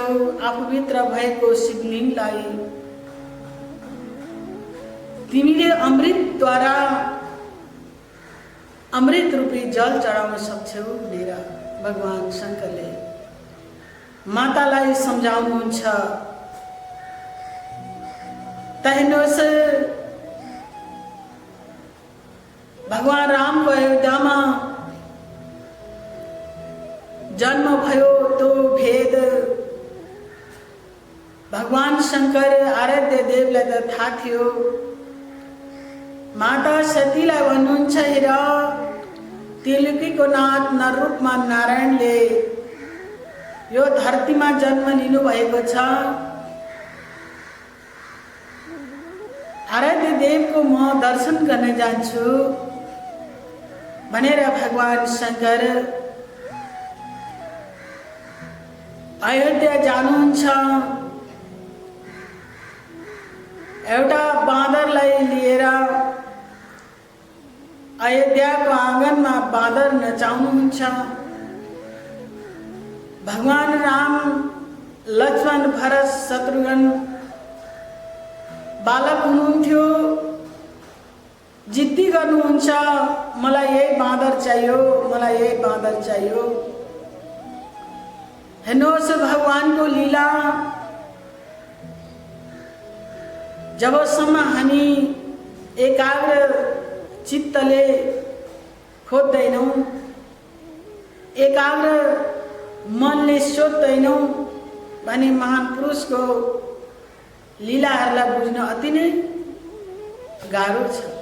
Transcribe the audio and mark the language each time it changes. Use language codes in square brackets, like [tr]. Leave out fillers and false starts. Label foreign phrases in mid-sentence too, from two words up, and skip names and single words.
[ne] आफूभित्र भएको शिवलिङ्गलाई तिमीले अमृतद्वारा अमृत रूपी जल चढाउन सक्छौ भनेर भगवान शङ्करले मातालाई सम्झाउनुहुन्छ। त हेर्नुहोस् भगवान रामको अयोध्यामा जन्म भयो, तो भेद भगवान शङ्कर आराध्य देवलाई त थाहा थियो। माता सतीलाई भन्नुहुन्छ, हेर त्रिलोकीको नाथ नररूपमा नारायणले यो धरतीमा जन्म लिनु भएको छ। आराध्य देवको म दर्शन गर्न जान्छु भनेर भगवान शङ्कर अयोध्या जानुहुन्छ। एउटा बाँदरलाई लिएर अयोध्याको आँगनमा बाँदर नचाउनुहुन्छ। भगवान राम, लक्ष्मण, भरत, शत्रुघ्न बालक हुनुहुन्थ्यो, जिद्दी गर्नुहुन्छ, मलाई यही बाँदर चाहियो, मलाई यही बाँदर चाहियो। हेर्नुहोस् भगवानको लीला, जबसम्म हामी एकाग्र चित्तले खोज्दैनौँ, एकाग्र मनले सोध्दैनौँ भने महान पुरुषको लीलाहरूलाई बुझ्न अति नै गाह्रो छ।